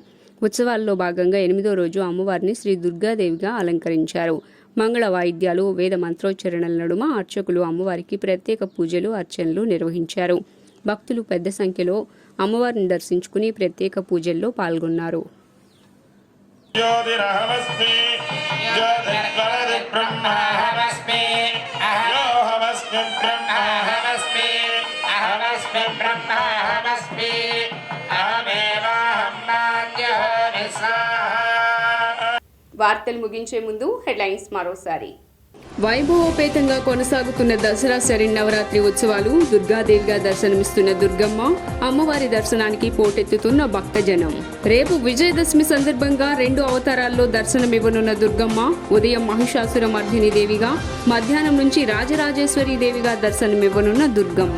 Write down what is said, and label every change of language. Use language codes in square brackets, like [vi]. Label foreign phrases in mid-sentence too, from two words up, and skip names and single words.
[te] ఉత్సవాల్లో భాగంగా 8వ రోజు అమ్మవారిని శ్రీ దుర్గాదేవిగా అలంకరించారు. మంగళ వాయిద్యాలు, వేద మంత్రోచ్చరణల నడుమ అర్చకులు అమ్మవారికి ప్రత్యేక పూజలు, అర్చనలు నిర్వహించారు. భక్తులు పెద్ద సంఖ్యలో అమ్మవారిని దర్శించుకుని ప్రత్యేక పూజల్లో పాల్గొన్నారు. [sa] ज्योतिरहमस्मि ज्योतिर्वरदि ब्रह्माहमस्मि अहमस्मि ब्रह्माहमस्मि अहमस्मि ब्रह्माहमस्मि अहमेवाहं नान्यः स्वाहा। [te] వార్తలు ముగించే ముందు హెడ్లైన్స్ మరోసారి. వైభవోపేతంగా కొనసాగుతున్న దసరా శరన్నవరాత్రి ఉత్సవాలు. దుర్గాదేవిగా దర్శనమిస్తున్న దుర్గమ్మ, అమ్మవారి దర్శనానికి పోటెత్తుతున్న భక్తజనం. రేపు విజయదశమి సందర్భంగా 2 అవతారాల్లో దర్శనమివ్వనున్న దుర్గమ్మ ఉదయం మహిషాసుర మర్దిని దేవిగా, మధ్యాహ్నం నుంచి రాజరాజేశ్వరి దేవిగా దర్శనమివ్వనున్న దుర్గమ్మ.